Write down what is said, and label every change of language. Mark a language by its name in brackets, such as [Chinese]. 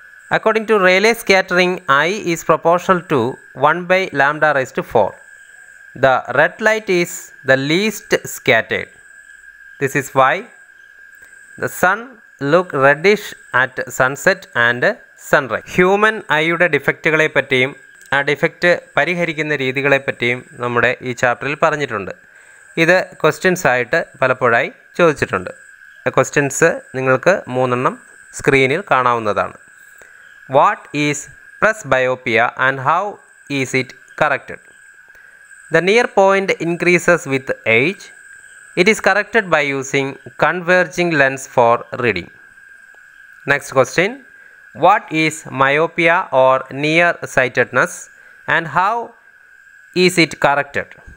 [English] According to Rayleigh scattering, I is proportional to 1 by lambda raised to 4. The red light is the least scattered. This is why the sun look reddish at sunset and sunrise. [Malayalam] Human ഐയുടെ ഡിഫക്റ്റുകളെ പറ്റിയും ആ defect പരിഹരിക്കുന്ന രീതികളെ പറ്റിയും നമ്മുടെ ഈ ചാപ്റ്ററിൽ പറഞ്ഞിട്ടുണ്ട്. ഇത് ക്വസ്റ്റ്യൻസ് ആയിട്ട് പലപ്പോഴായി ചോദിച്ചിട്ടുണ്ട്. ക്വസ്റ്റ്യൻസ് നിങ്ങൾക്ക് 3 സ്ക്രീനിൽ കാണാവുന്നതാണ്. [English] What is presbyopia and how is it corrected? The near point increases with age. It is corrected by using converging lens for reading. Next question. What is myopia or near-sightedness and how is it corrected?